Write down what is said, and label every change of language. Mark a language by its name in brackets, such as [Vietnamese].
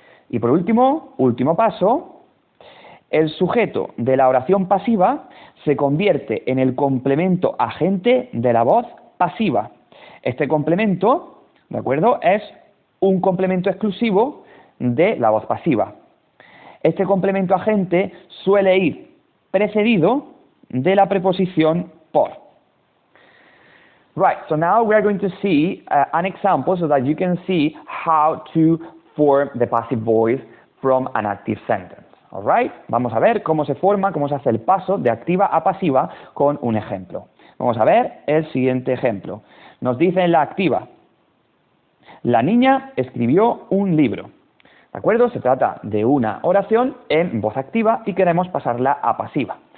[Spanish] Y por último paso, el sujeto de la oración pasiva se convierte en el complemento agente de la voz pasiva. Este complemento, ¿de acuerdo?, es un complemento exclusivo de la voz pasiva. Este complemento agente suele ir precedido de la preposición por. [English] Right, so now we are going to see an example so that you can see how to form the passive voice from an active sentence. All right? [Spanish] Vamos a ver cómo se forma, cómo se hace el paso de activa a pasiva con un ejemplo. Vamos a ver el siguiente ejemplo. Nos dice en la activa: la niña escribió un libro. ¿De acuerdo? Se trata de una oración en voz activa y queremos pasarla a pasiva.